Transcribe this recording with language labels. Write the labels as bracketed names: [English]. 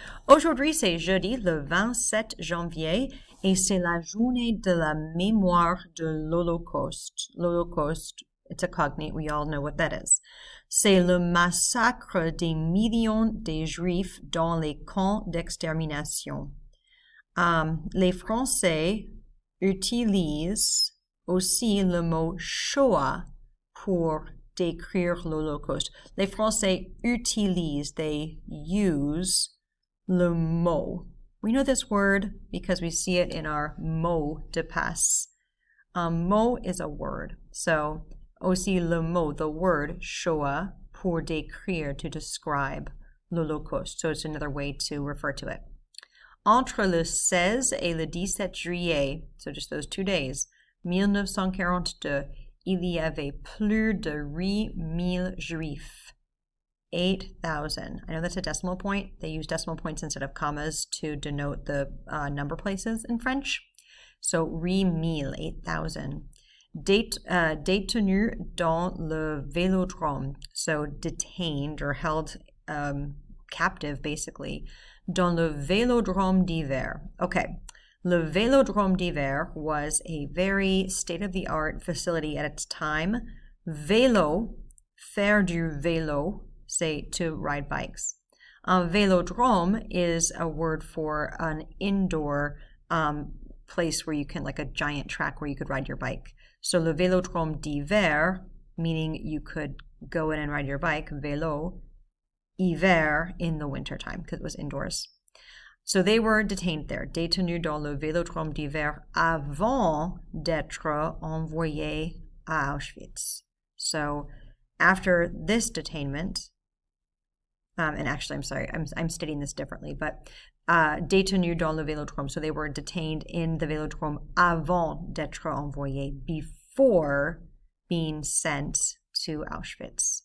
[French] Aujourd'hui, c'est jeudi, le 27 janvier, et c'est la journée de la mémoire de l'Holocauste. [English] L'Holocauste, it's a cognate, we all know what that is. [French] C'est le massacre des millions de Juifs dans les camps d'extermination. Les Français utilisent aussi le mot Shoah pour décrire l'Holocauste. Les Français utilisent, [English] they use [French] le mot. [English] We know this word because we see it in our [French] mot de passe. [English] Mot is a word. So, aussi le mot, the word Shoah, pour décrire, to describe l'Holocauste. So it's another way to refer to it. [French] Entre le 16 et le 17 juillet, [English] so just those 2 days, [French] 1942, il y avait plus de 8,000 Juifs. 8,000. [English] I know that's a decimal point. They use decimal points instead of commas to denote the number places in French. So 8,000, 8,000. [French] Détenus dans le vélodrome. [English] So detained or held captive, basically. [French] Dans le vélodrome d'hiver. [English] Okay. Le Vélodrome d'hiver was a very state-of-the-art facility at its time. [French] Vélo, faire du vélo, [English] say to ride bikes. Vélodrome is a word for an indoor place where you can, like a giant track where you could ride your bike. So le Vélodrome d'hiver, meaning you could go in and ride your bike, vélo, hiver, in the wintertime, because it was indoors. So they were detained there, [French] détenus dans le Vélodrome d'hiver avant d'être envoyés à Auschwitz. [English] So after this detainment, and actually, I'm sorry, I'm stating this differently, but [French] détenus dans le Vélodrome, [English] so they were detained in the Vélodrome [French] avant d'être envoyés, [English] before being sent to Auschwitz.